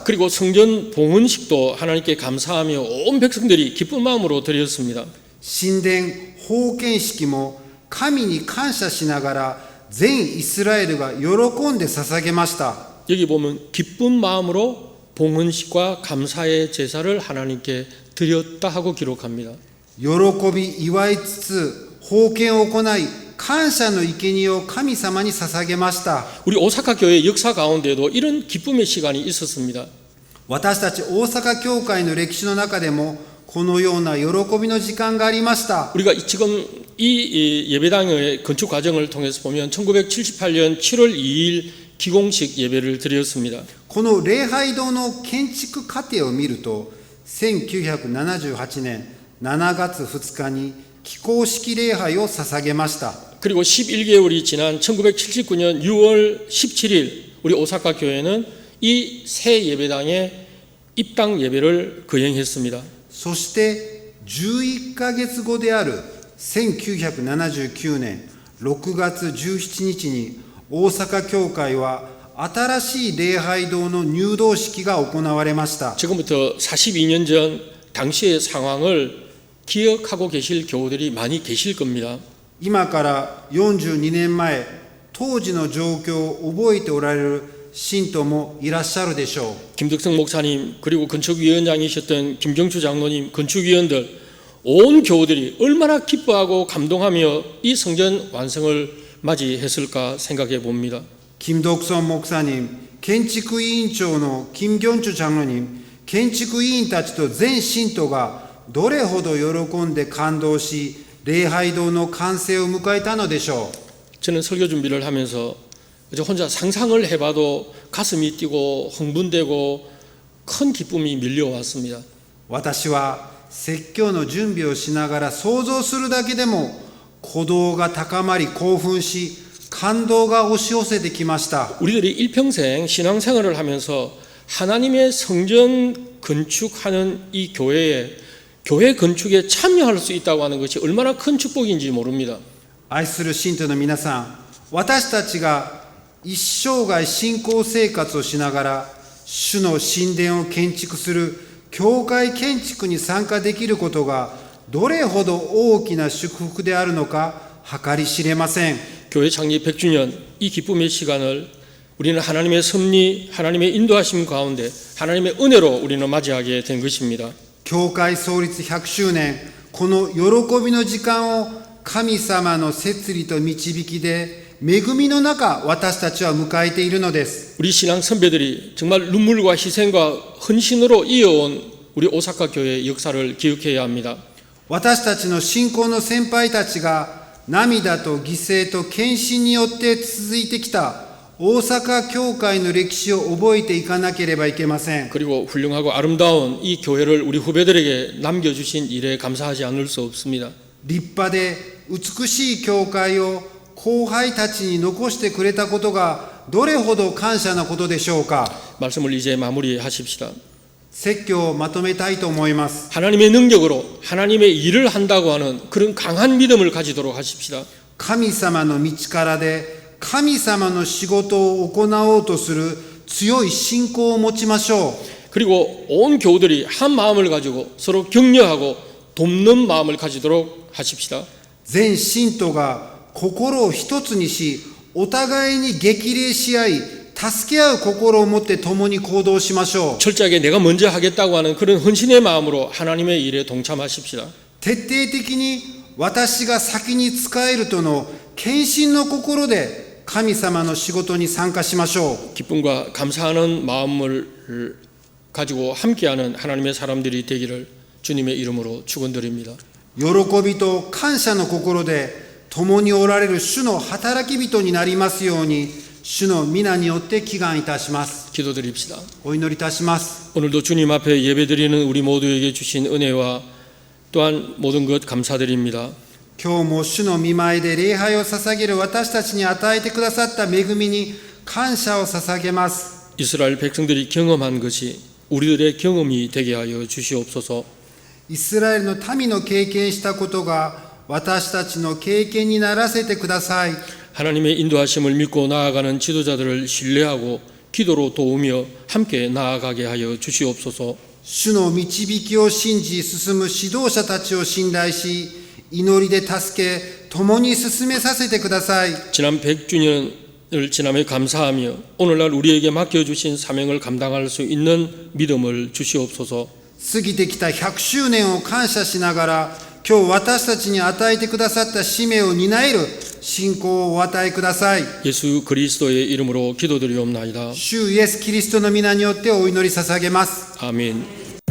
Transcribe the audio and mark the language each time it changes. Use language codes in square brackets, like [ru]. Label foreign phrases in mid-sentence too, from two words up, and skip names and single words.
[ko] 그리고 성전 봉헌식도 하나님께 감사하며 온 백성들이 기쁜 마음으로 드렸습니다. [ja] 神殿奉献式も神に感謝しながら全イスラエルが喜んで捧げました。 [ko] 여기 보면 기쁜 마음으로 봉헌식과 감사의 제사를 하나님께 드렸다 하고 기록합니다. [ja] 喜び祝いつつ奉献を行い感謝の生贄を神様に捧げました。 [ko] 우리 오사카 교회 역사 가운데도 이런 기쁨의 시간이 있었습니다. [ja] 私たち大阪教会の歴史の中でもこのような喜びの時間がありました。 [ko] 우리가 지금 이 예배당의 건축 과정을 통해서 보면 1978년 7월 2일 기공식 예배를 드렸습니다. [ja] この礼拝堂の建築過程を見ると1978年7月2日に起工式礼拝を捧げました。 [ko] 그리고 11개월이 지난 1979년 6월 17일 우리 오사카 교회는 이 새 예배당의 입당 예배를 거행했습니다. [ja] そして11ヶ月後である1979年6月17日に大阪教会は新しい礼拝堂の入堂式が行われました。 [ko] 지금부터 42년 전 당시의 상황을 기억하고 계실 교우들이 많이 계실 겁니다. [ja] 今から42年前当時の状況を覚えておられる信徒もいらっしゃるでしょう。 [ko] 김덕성 목사님 그리고 건축위원장이셨던 김정주 장로님 건축위원들 온 교우들이 얼마나 기뻐하고 감동하며 이 성전 완성을 맞이했을까 생각해 봅니다. [ja] 金徳村목사님、建築委員長の金元珠長老님、建築委員たちと全信徒がどれほど喜んで感動し、礼拝堂の完成を迎えたのでしょう。 [ko] 저는 설교 준비를 하면서 혼자 상상을 해봐도 가슴이 뛰고 흥분되고 큰 기쁨이 밀려왔습니다. [ja] 私は説教の準備をしながら想像するだけでも鼓動が高まり興奮し感動が押し寄せてきました。 [ko] 우리들이 일평생 신앙생활을 하면서 하나님의 성전 건축하는 이 교회 건축에 참여할 수 있다고 하는 것이 얼마나 큰 축복인지 모릅니다. [ja] 愛する信徒の皆さん、私たちが一生涯信仰生活をしながら主の神殿を建築する教会建築に参加できることがどれほど大きな祝福であるのか計り知れません。 [ko] 교회 창립 100주년 이 기쁨의 시간을 우리는 하나님의 섭리, 하나님의 인도하심 가운데 하나님의 은혜로 우리는 맞이하게 된 것입니다. [ja] 教会創立100周年、この喜びの時間を神様の摂理と導きで恵みの中私たちは迎えているのです。 [ko] 우리 신앙 선배들이 정말 눈물과 희생과 헌신으로 이어온 우리 오사카 교회의 역사를 기억해야 합니다. [ja] 私たちの信仰の先輩たちが涙と犠牲と献身によって続いてきた大阪教会の歴史を覚えていかなければいけません。 [ko] 그리고 훌륭하고 아름다운 이 교회를 우리 후배들에게 남겨주신 일에 감사하지 않을 수 없습니다. [ja] 立派で美しい教会を後輩たちに残してくれたことがどれほど感謝なことでしょうか。 [ko] 말씀을 이제 마무리하십시다. [ja] 説教をまとめたいと思います。 [ko] 하나님의 능력으로 하나님의 일을 한다고 하는 그런 강한 믿음을 가지도록 하십시다. [ja] 神様の道からで神様の仕事を行おうとする強い信仰を持ちましょう。 [ko] 그리고 온 교우들이 한 마음을 가지고 서로 격려하고 돕는 마음을 가지도록 하십시다. [ja] 全信徒が心を一つにし、お互いに激励し合い、助け合う心を持って共に行動しましょう。 [ko] 철저하게 내가 먼저 하겠다고 하는 그런 헌신의 마음으로 하나님의 일에 동참하십시다. [ja] 徹底的に私が先に仕えるとの献身の心で神様の仕事に参加しましょう。 [ko] 기쁨과 감사하는 마음을 가지고 함께하는 하나님의 사람들이 되기를 주님의 이름으로 축원드립니다. [ja] 喜びと感謝の心で共におられる主の働き人になりますように、主の皆によって祈願いたします。 [ko] 기도드립시다. [ja] お祈りいたします。 [ko] 오늘도 주님 앞에 예배드리는 우리 모두에게 주신 은혜와 또한 모든 것 감사드립니다. [ja] 今日も主の御前で礼拝を捧げる私たちに与えてくださった恵みに感謝を捧げます。 [ko] 이스라엘 백성들이 경험한 것이 우리들의 경험이 되게 하여 주시옵소서. [ja] イスラエルの民の経験したことが私たちの経験にならせてください。 [ko] 하나님의 인도하심을 믿고 나아가는 지도자들을 신뢰하고 기도로 도우며 함께 나아가게 하여 주시옵소서. [ja] 主の導きを信じ進む指導者たちを信頼し、祈りで助け共に進めさせてください。 [ko] 지난 100주년을 지남에 감사하며 오늘날 우리에게 맡겨주신 사명을 감당할 수 있는 믿음을 주시옵소서. [ja] 過ぎてきた100周年を感謝しながら、今日私たちに与えてくださった使命を担える信仰をお与えください。 [ko] 예수 그리스도의 이름으로 기도드리옵나이다. [ja] 主イエスキリストの皆によってお祈り捧げます。 [ko] 아멘.